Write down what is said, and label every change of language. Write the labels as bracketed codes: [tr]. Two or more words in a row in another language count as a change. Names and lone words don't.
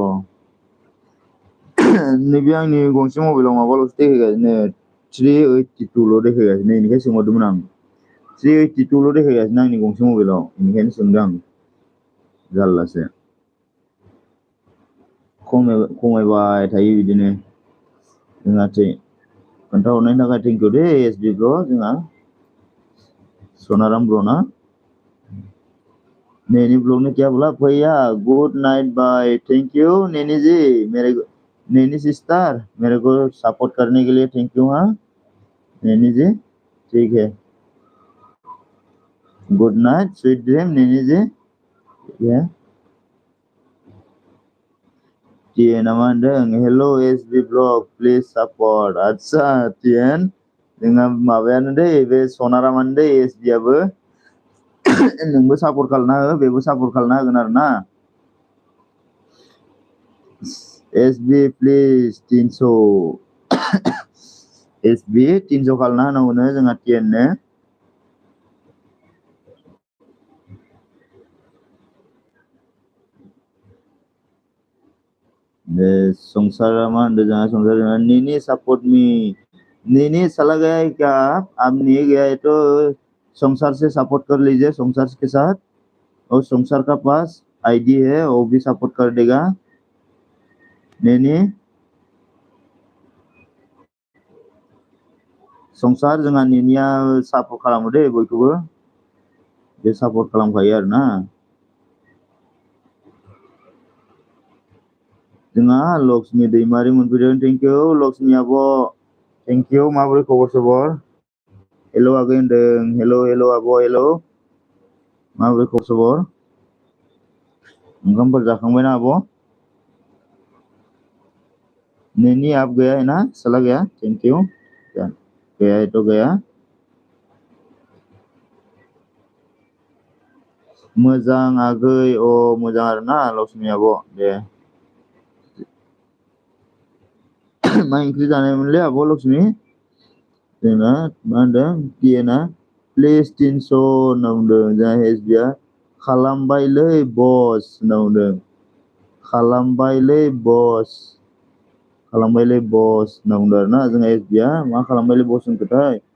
[brx] नैबे आंनि गंसे मबाइलाव माबाल'सो देखायगासिनो 382ल' देखायगासिनो बेनिखायनो सोंहरदोंमोन आं 382ल' देखायगासिनो आंनि गंसे मबाइलाव बेनिखायनो सोंदों आं जारलासो खमायबाय थायो बिदिनो जोंहा खोन्थाहरनायनि थाखाय थेंकिउ दे एसबि ब्र जोंहा सोनाराम ब्र ना [hi] नैनी ब्लॉग ने क्या बोला भैया [en] good night [hi] बाय [en] thank you [hi] नैनी जी नैनी सिस्टर मेरे को सपोर्ट करने के लिए [en] thank you [hi] हाँ नैनी जी ठीक है [en] good night sweet dream [brx] नैनी [hi] जी ठीक है [brx] टिएन मा होनदों हेलो एसबि ब्लॉग [en] please support [brx] आच्छा टिएन जोंहा माबायानो दै बे सनारामानो दै एसबि आबो नोंबो सापर्ट खालामना हो बेबो सापर्ट खालामना होगोन आरो ना एसबि प्लिज 300 एसबि 300 खालामना होनांगौनो जोंहा टिएननो संसारा मा होनदों जोंहा [hi] संसार नीनी [en] support me [hi] नीनी चला गया है क्या अब नहीं गया है तो संसार से सपोर्ट कर लीजिए संसार के साथ और संसार का पास आईडी है वो भी सपोर्ट कर देगा नैनी [brx] संसार जोंहा नैनिया सपोर्ट खालामो दे बयखौबो बे सपोर्ट खालामखायो आरो ना जोंहा लक्ष्मी दैमारि मोनफैदों [en] thank you [brx] लक्ष्मी आब' [en] thank you [brx] माबोरै खबर सबर हेल' आगै होनदों हेल' आब' हेल' माबोरै खबर सबर ओंखामफोर जाखांबायना आब' [hi] नैनी आप गया है ना चला गया [en] thank you [hi] गया है तो गया [brx] मोजां आगै मोजां आरोना लक्ष्मी आब' दे मा ओंख्रि जानायमोनलै आब' लक्ष्मी जोंना मा होनदों टिएनआ प्लिज 300 होनना बुंदों जोंहा एसबिआ खालामबायलै बस होनना बुंदों खालामबायलै बस होनना बुंदों आरोना जोंहा एसबिआ मा खालामबायलै बस होनखोथाय